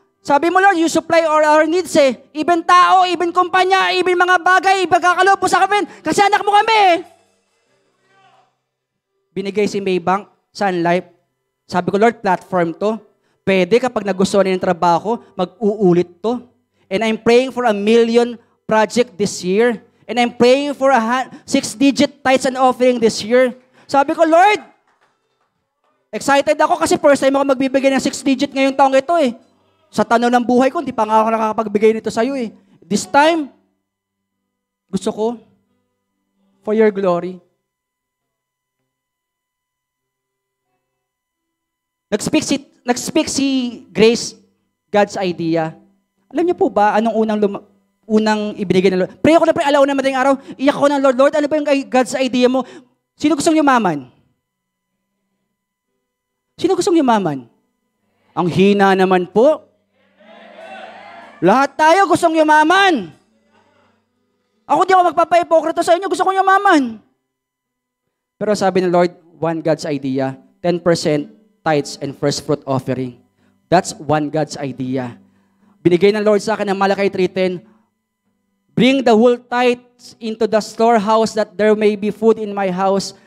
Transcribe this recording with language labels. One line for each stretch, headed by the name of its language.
Filipino: Sabi mo, Lord,
English: you supply all our needs
Filipino: eh. Even tao, even kumpanya, even mga bagay, pagkakaloob mo sa kami. Kasi anak mo kami eh. Binigay si Maybank, Sun Life. Sabi ko, Lord, platform to. Pwede kapag nagustuhan niyo ng trabaho, mag-uulit to.
English: And I'm praying for 1 million project this year. And I'm praying for a 6-digit tithes and offering this year.
Filipino: Sabi ko, Lord, excited ako kasi first time ako magbibigay ng 6-digit ngayong taong ito eh. Sa tanaw ng buhay ko, hindi pa nga ako nakakapagbigay nito sa'yo eh.
English: This time,
Filipino: gusto ko,
English: for your glory.
Filipino: Nag-speak si Grace, God's idea. Alam niyo po ba, anong unang ibinigay ng Lord? Pray ako na pray, alauna madaling araw, iyak ko ng Lord, Lord, ano ba yung God's idea mo? Sino gustong yumaman? Sino gustong yumaman? Ang hina naman po. Lahat tayo gustong yumaman. Ako di ako magpapa-ipokrito sa inyo, gusto kong yumaman. Pero sabi ng Lord,
English: one God's idea, 10% tithes and first fruit offering. That's one God's idea.
Filipino: Binigay ng Lord sa akin ng Malakay 3:10,
English: bring the whole tithes into the storehouse that there may be food in my house.